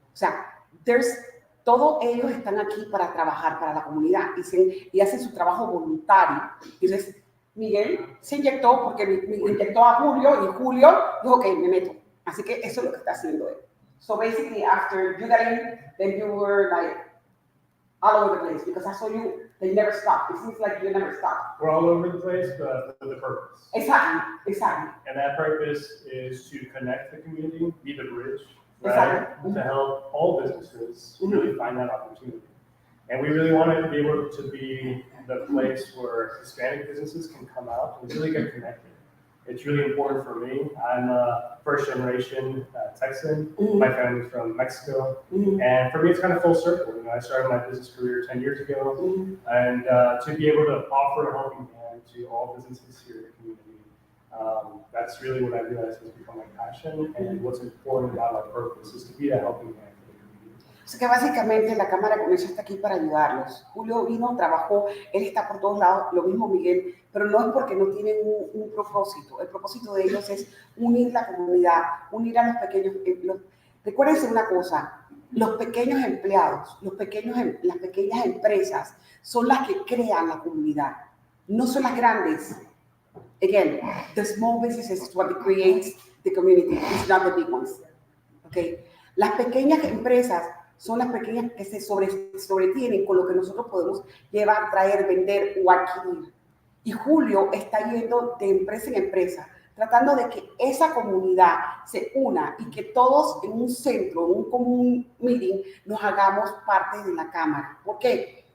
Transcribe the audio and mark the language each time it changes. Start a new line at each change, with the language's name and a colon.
Spanish: O sea, todos ellos están aquí para trabajar para la comunidad y hacen su trabajo voluntario. Entonces, Miguel se inyectó porque me inyectó a Julio y Julio dijo, ok, me meto. Así que eso es lo que está haciendo él.
English: So basically, after you got in, then you were like all over the place because I saw you, they never stopped. It seems like you never stopped. We're all over the place, but with a purpose. Exactly. And that purpose is to connect the community, be the bridge, right? To help all businesses really find that opportunity. And we really want to be able to be the place where Hispanic businesses can come out and really get connected. It's really important for me. I'm a first generation Texan. My family's from Mexico. And for me, it's kind of full circle. You know, I started my business career 10 years ago. And to be able to offer a helping hand to all businesses here in the community, that's really what I realized has become my passion. And what's important about our purpose is to be that helping hand.
Spanish: O sea que básicamente la Cámara de Comercio está aquí para ayudarlos. Julio vino, trabajó, él está por todos lados, lo mismo Miguel, pero no es porque no tienen un propósito. El propósito de ellos es unir la comunidad, unir a los pequeños. Recuérdense una cosa, los pequeños empleados, las pequeñas empresas son las que crean la comunidad, no son las grandes.
English: Again, the small businesses is what creates the community, it's not the big ones. Okay?
Spanish: Las pequeñas empresas son las pequeñas que se sobretienen con lo que nosotros podemos llevar, traer, vender o adquirir. Y Julio está yendo de empresa en empresa, tratando de que esa comunidad se una y que todos en un centro, en un común meeting, nos hagamos parte de la Cámara. ¿Por qué?